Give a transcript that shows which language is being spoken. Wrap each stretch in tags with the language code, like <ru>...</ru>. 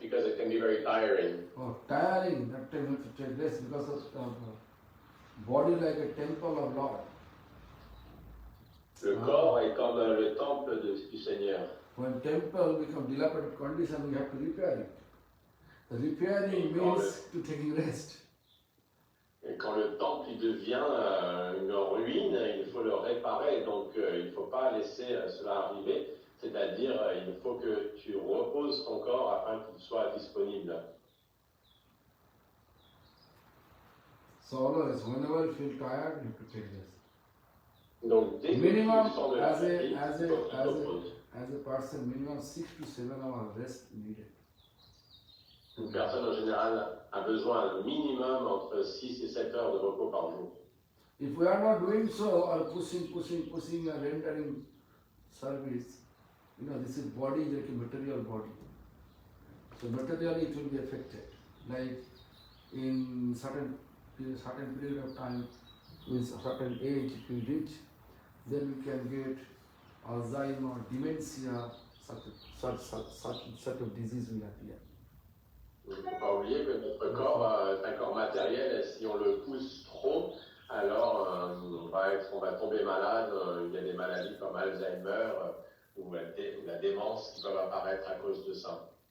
<en>Because it can be very tiring. Oh, tiring. That time you have to take rest because of body like a temple of Lord.</en> <fr>Le corps est comme le temple du Seigneur.</fr> <en>When temple becomes dilapidated condition, we have to repair it. The repairing means to taking rest.</en> <fr>Et quand le temple il devient une ruine, il faut le réparer. Donc il ne faut pas laisser cela arriver. C'est-à-dire, il faut que tu reposes ton corps afin qu'il soit disponible.</fr> <en>So always, whenever you feel tired, you have to take rest.</en> <fr>Donc, dès que</fr> <en>Minimum,</en> <fr>tu sens de la fatigue, il faut que tu te reposes.</fr> <en>as a person, minimum 6 to 7 hours rest needed.</en> <fr>Une personne en général a besoin un minimum entre 6 et 7 heures de repos par jour.</fr> <en>If we are not doing so, or pushing and rendering service, this is body like a material body. So materially it will be affected. Like in certain period of time, with a certain age if we reach, then we can get Alzheimer, dementia, such of disease will appear.</en> <fr>Il ne faut pas oublier que notre corps est un corps matériel et si on le pousse trop, alors on va tomber malade. Il y a des maladies comme Alzheimer ou la démence qui peuvent apparaître à cause de ça.</fr>